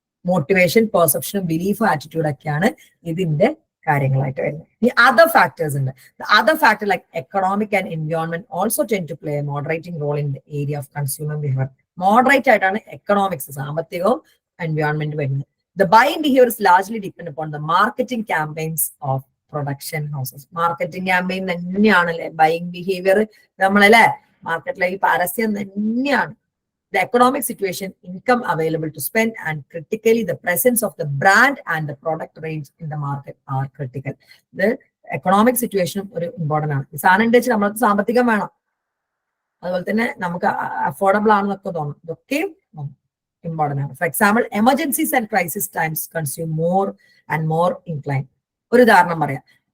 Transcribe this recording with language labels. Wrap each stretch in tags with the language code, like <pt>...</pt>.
<ml>Motivation, പെർസെപ്ഷനും belief, attitude ഒക്കെയാണ് ഇതിന്റെ കാര്യങ്ങളായിട്ട് വരുന്നത്. ഇനി അതർ ഫാക്ടേഴ്സ് ഉണ്ട്.</ml> <en>Other factor like economic and environment also tend to play a moderating role in the area of consumer behaviour.</en> <ml>Moderate ആയിട്ടാണ് economics, സാമ്പത്തികവും environment വരുന്നത്.</ml> <en>The buying behavior is largely depend upon the marketing campaigns of production houses.</en> <ml>Marketing campaign തന്നെയാണല്ലേ buying behaviour. നമ്മളല്ലേ മാർക്കറ്റിലെ ഈ പരസ്യം തന്നെയാണ്.</ml> <en>The economic situation, income available to spend, and critically the presence of the brand and the product range in the market are critical. The economic situation</en> <ml>ഒരു important ആണ്. ഈ സാധനം വെച്ച് നമ്മൾക്ക് സാമ്പത്തികം വേണം, അതുപോലെ തന്നെ നമുക്ക് അഫോർഡബിൾ ആണെന്നൊക്കെ തോന്നും. ഇതൊക്കെയും ഇമ്പോർട്ടന്റ് ആണ്.</ml> <en>For example, emergencies and crisis times consume more and more incline.</en> <ml>ഒരു ഉദാഹരണം പറയാം.</ml>